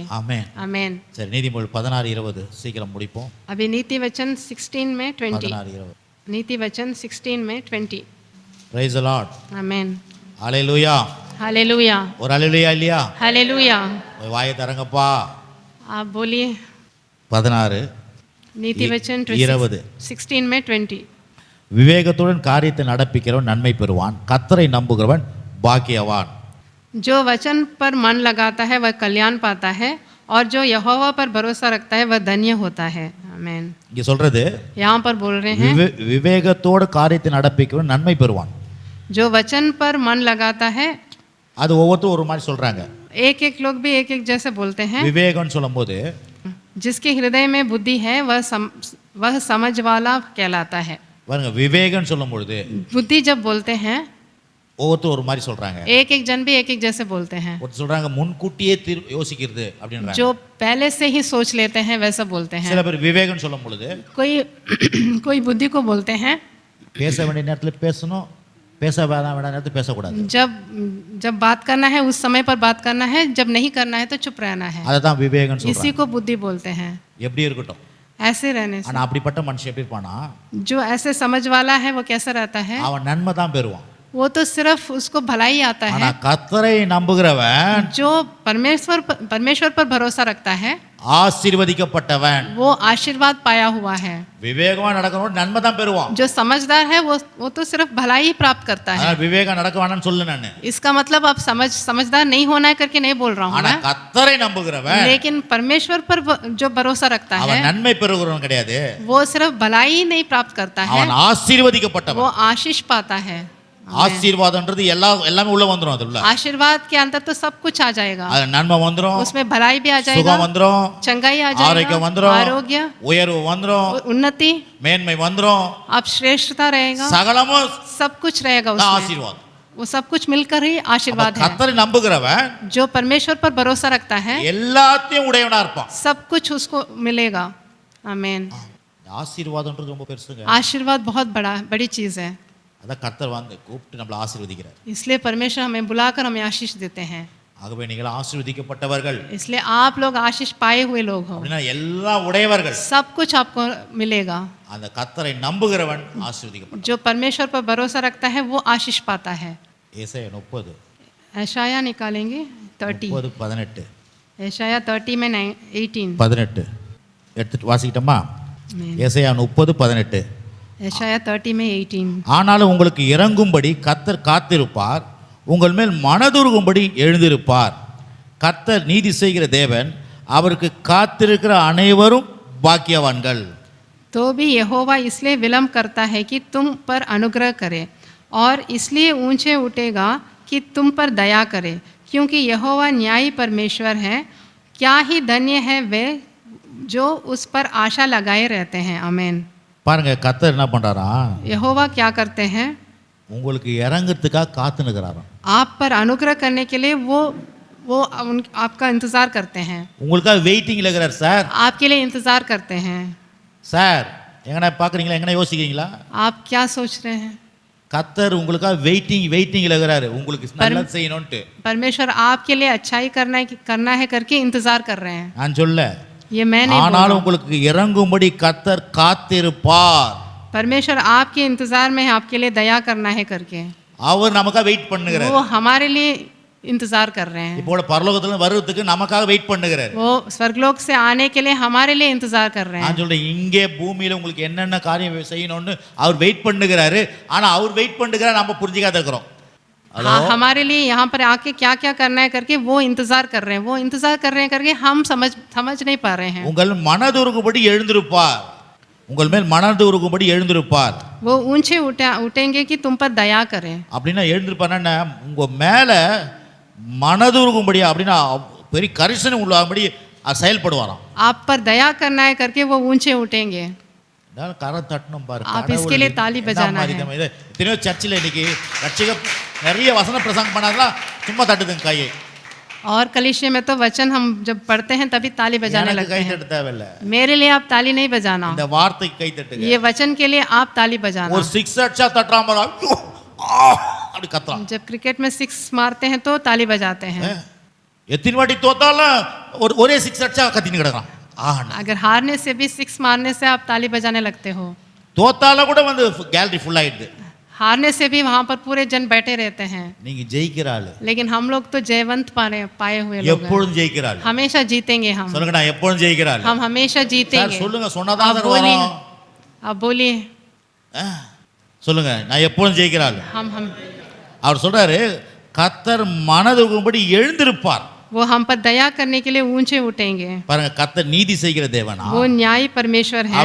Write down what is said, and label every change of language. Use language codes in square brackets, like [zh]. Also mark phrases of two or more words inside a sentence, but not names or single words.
[ta] ஆமென். [hi] आमेन। [ta] சரி, நீதிமொழி 16:20 சீக்கிரம் முடிப்போம். [hi] अभी नीति वचन 16 में 20, 16:20. नीति वचन 16 में 20। [en] Praise the Lord. [hi] आमेन। [ta] ஹalleluya. [hi] हालेलुया। [ta] ஒரு ஹalleluya இல்லையா? [hi] हालेलुया। [ta] வாயை தரங்கப்பா. [hi] आप बोलिए। 16 नीति वचन 20. 16 में 20। [ta] விவேகத்துடன் காரியத்தை நடப்பிக்கிறவன் நன்மை பெறுவான், கர்த்தரை நம்புகிறவன் பாக்கியவான். [hi] जो वचन पर मन लगाता है वह कल्याण पाता है, और जो यहोवा पर भरोसा रखता है वह धन्य होता है। आमेन। [ta] இங்க சொல்றது, [hi] यहाँ पर बोल रहे हैं [ta] விவேகத்தோடு காரியத்தை நடப்பிக்கிறவன் நன்மை பெறுவான். [hi] जो वचन पर मन लगाता है, [ta] அது ஒவ்வொருத்தரும் ஒரு மாதிரி சொல்றாங்க. [hi] एक एक लोग भी एक एक जैसे बोलते हैं। [ta] விவேகம்னு சொல்லும்போது [hi] जिसके हृदय में बुद्धि है वह समझ वाला कहलाता है। [ta] பாருங்க, விவேகம்னு சொல்லும் பொழுது [hi] बुद्धि जब बोलते हैं, [ta] ஒவ்வொருத்தரும் ஒரு மாதிரி சொல்றாங்க. [hi] एक एक जन भी एक एक जैसे बोलते हैं। [ta] ஒருத்தர் சொல்றாங்க முன்கூட்டியே யோசிக்கிறது அப்படின்றாங்க. [hi] जो पहले से ही सोच लेते हैं वैसा बोलते हैं। [ta] சில பேர் விவேகம்னு சொல்லும் பொழுது [hi] कोई बुद्धि को बोलते हैं, [ta] பேச வேண்டிய நேரத்துல பேசணும், பேச வேண்டாம் நேரத்துல பேசக்கூடாது. [hi] जब बात करना है उस समय पर बात करना है, जब नहीं करना है तो चुप रहना है। [ta] அதை தான் விவேகம்னு [hi] इसी [ta] சொல்றாங்க. [hi] को बुद्धि बोलते हैं। [ta] எப்படி இருக்கட்டும், [hi] ऐसे रहने से। [ta] ஆனா அப்படிப்பட்ட மனுஷன் எப்படி இருப்பானா, [hi] जो ऐसे समझ वाला है वो कैसा रहता है? [ta] அவன் நன்மை தான் பெறுவான். [hi] वो तो सिर्फ उसको भलाई आता [ta] ஆனா [hi] है। [ta] கர்த்தரை நம்புகிறவன் [hi] जो परमेश्वर पर भरोसा रखता है [ta] ஆசீர்வதிக்கப்பட்டவன். [hi] वो आशीर्वाद पाया हुआ है। [ta] விவேகமா நடக்கிறவன் நன்மை தான் பெறுவான். [hi] जो समझदार है वो तो सिर्फ भलाई ही प्राप्त करता है। [ta] அதனால விவேகம் நடக்க வேணாம்னு சொல்லு நானு. [hi] इसका मतलब आप समझदार नहीं होना है करके नहीं बोल रहा हूँ [ta] ஆனா [hi] मैं, [ta] கர்த்தரை நம்புகிறவன் [hi] लेकिन परमेश्वर पर जो भरोसा रखता है [ta] அவன் நன்மை பெறுகிறவன் கிடையாது, [hi] वो सिर्फ भलाई ही नहीं प्राप्त करता है, [ta] அவன் ஆசீர்வதிக்கப்பட்டவன். [hi] वो आशीष पाता है। [ta] ஆசீர்வாதம்ன்றது எல்லாமே உள்ள வந்துரும். அதுல [hi] आशीर्वाद के अंदर तो सब कुछ आ जाएगा, [ta] அது நன்மை வந்துரும், [hi] उसमें भलाई भी आ [ta] சுகம் [hi] जाएगा, [ta] வந்துரும், [hi] चंगाई आ [ta] ஆரோக்கியம் [hi] जाएगा, [ta] வந்துரும், [hi] आरोग्य, [ta] உயர்வு வந்துரும், [hi] उन्नति, [ta] மேன்மை வந்துரும், [hi] अब श्रेष्ठता रहेगा, [ta] சகலமும் [hi] सब कुछ रहेगा [ta] தான் [hi] उसमें। [ta] ஆசீர்வாதம். [hi] वो सब कुछ मिलकर ही आशीर्वाद है। [ta] கர்த்தரை நம்புகிறவன் [hi] जो परमेश्वर पर भरोसा रखता है [ta] எல்லாத்தையும் உடையவனா இருப்பான். [hi] सब कुछ उसको मिलेगा। आमीन। [ta] ஆசீர்வாதம்ன்றது ரொம்ப பெருசுங்க. [hi] आशीर्वाद बहुत बड़ी चीज है, [ta] அதான் கர்த்தர் வந்து கூப்பிட்டு நம்மளை ஆசீர்வதிக்கிறார். [hi] इसलिए परमेश्वर हमें बुलाकर हमें आशीष देते हैं। [ta] ஆகவே நீங்கள் ஆசீர்வதிக்கப்பட்டவர்கள், [hi] इसलिए आप लोग आशीष पाए हुए लोग हो, [ta] அப்படின்னா எல்லாம் உடையவர்கள். [hi] सब कुछ आपको मिलेगा। [ta] அந்த கர்த்தரை நம்புகிறவன் ஆசீர்வதிக்கப்பட்டான். [hi] जो परमेश्वर पर भरोसा रखता है वो आशीष पाता है। [ta] ஏசாயா 30 [hi] ऐशाया निकालेंगे 30, 18 ऐशाया 30 में 18। [ta] 18 எடுத்துட்டு வாசிக்கிட்டோமா? [hi] आमीन। [ta] ஏசாயா 30:18. [hi] ऐशाया 30 में 18। [ta] ஆனாலும் உங்களுக்கு இறங்கும்படி கர்த்தர் காத்திருப்பார், உங்கள் மேல் மனதுருகும்படி எழுந்திருப்பார். கர்த்தர் நீதி செய்கிற தேவன், அவருக்கு காத்திருக்கிற அனைவரும் பாக்கியவான்கள். [hi] तो भी यहोवा इसलिए विलम्ब करता है कि तुम पर अनुग्रह करे, और इसलिए ऊंचे उठेगा कि तुम पर दया करे, क्योंकि यहोवा न्यायी परमेश्वर है। क्या ही धन्य है वे जो उस पर आशा लगाए रहते हैं। आमीन। [ta] பாருங்க, கர்த்தர் என்ன பண்றாரா, [hi] यहोवा क्या करते हैं? [ta] உங்களுக்கு இறங்குறதுக்காக காத்து நிற்கிறாராம். [hi] आप पर अनुग्रह करने के लिए वो आपका इंतज़ार करते हैं, [ta] உங்களுக்காக வெயிட்டிங்ல இருக்கிறார். சார் [hi] आपके लिए इंतज़ार करते हैं। [ta] சார் எங்கனா பார்க்குறீங்களா, எங்கனா யோசிக்கிறீங்களா? [hi] आप क्या सोच रहे हैं? [ta] கர்த்தர் உங்களுக்காக வெயிட்டிங்ல இருக்கிறாரு, உங்களுக்கு நல்லது செய்யணும்ட்டு. [hi] परमेश्वर आपके लिए अच्छाई करना है करके इंतज़ार कर रहे हैं। [ta] நான் சொல்ல, [hi] ये मैं नहीं बोल रहा [ta] ஆனாலும் [hi] हूं। [ta] உங்களுக்கு இறங்கும்படி கர்த்தர் காத்திருப்பார். [hi] परमेश्वर आपके इंतजार में है आपके लिए दया करना है करके, [ta] அவர் நமக்காக வெயிட் பண்ணுகிறார். [hi] वो हमारे लिए इंतजार कर रहे हैं। [ta] இப்போ பரலோகத்துல வர்றதுக்கு நமக்காக வெயிட் பண்ணுகிறார். [hi] वो स्वर्गलोक से आने के लिए हमारे लिए इंतजार कर रहे हैं। [ta] நான் சொல்றேன், இங்கே பூமியில உங்களுக்கு என்னென்ன காரியம் செய்யணும்னு அவர் வெயிட் பண்ணுகிறாரு. ஆனா அவர் வெயிட் பண்ணுகிறார், நம்ம புரிஞ்சிக்காத இருக்கிறோம். [hi] हाँ, हमारे लिए यहाँ पर आके क्या क्या करना है करके वो इंतजार कर रहे हैं, वो इंतजार कर रहे हैं करके हम समझ नहीं पा रहे हैं। [ta] உங்கள் மனதுருகும்படி எழுந்திருப்பார், உங்கள் மேல் மனதுருகும்படி எழுந்திருப்பார். [hi] वो ऊंचे उठेंगे कि तुम पर दया करें। [ta] அப்படின்னா எழுந்திருப்பாருன்னா உங்க மேல மனதுருகும்படி, அப்படின்னா பெரிய கரிசனை உள்ளபடி செயல்படுவாராம். [hi] आप पर दया करना है करके वो ऊंचे उठेंगे। [ta] கரை தட்டணும் பாருங்க. [hi] आप इसके लिए ताली बजाना है। [ta] எத்தனையோ சர்ச்சில் இன்னைக்கு ரட்சிக்க நிறைய வசன பிரசங்கம் பண்ணாதான் சும்மா தட்டுதுங்க கையை. [hi] और कलीसिया में तो वचन हम जब पढ़ते हैं तभी ताली बजाने लगते [ta] கை [hi] हैं। [ta] தட்ட தேவையில்ல, [hi] मेरे लिए आप ताली नहीं बजाना, [ta] இந்த வார்த்தைக்கு கை தட்டுங்க. [hi] ये वचन के लिए आप ताली बजाना। [ta] ஒரு 6 அடிச்சா தட்டறாம அப்படி கத்துறான். [hi] जब क्रिकेट में 6 मारते हैं तो ताली बजाते हैं। [ta] எத்தனை வாட்டி தோத்தாலும் ஒரே 6 அடிச்சா கத்தின்னு கிடக்குறான். [hi] अगर हारने से भी 6 मारने से आप ताली बजाने लगते हो, [ta] தோத்தாலும் கூட வந்து [en] gallery full [ta] ஆயிடுது. [hi] हारने से भी वहां पर पूरे जन बैठे रहते हैं। [ta] நீங்க ஜெயிக்கிறாள், [hi] लेकिन हम लोग तो जयवंत पाए हुए लोग हैं। [ta] எப்பொழுதும் ஜெயிக்கிறாள். [hi] हमेशा जीतेंगे हम, [ta] சொல்லுங்க, நான் எப்பொழுதும் ஜெயிக்கிறாள். [hi] हम हमेशा [ta] சார் [hi] जीतेंगे। [ta] சொல்லுங்க, சொன்னாதான் [hi] आप [ta] சார் [hi] बोलिए, [ta] வரும். [hi] आप बोलिए। [ta] சொல்லுங்க, நான் எப்பொழுதும் ஜெயிக்கிறாள். [hi] हम [ta] அவர் சொல்றாரு, கர்த்தர் மனதுருகும்படி எழுந்திருப்பார். [hi] वो हम पर दया करने के लिए ऊंचे उठेंगे। [ta] பாருங்க, கர்த்தர் நீதி செய்கிற தேவனா, [hi] वो न्यायी परमेश्वर है।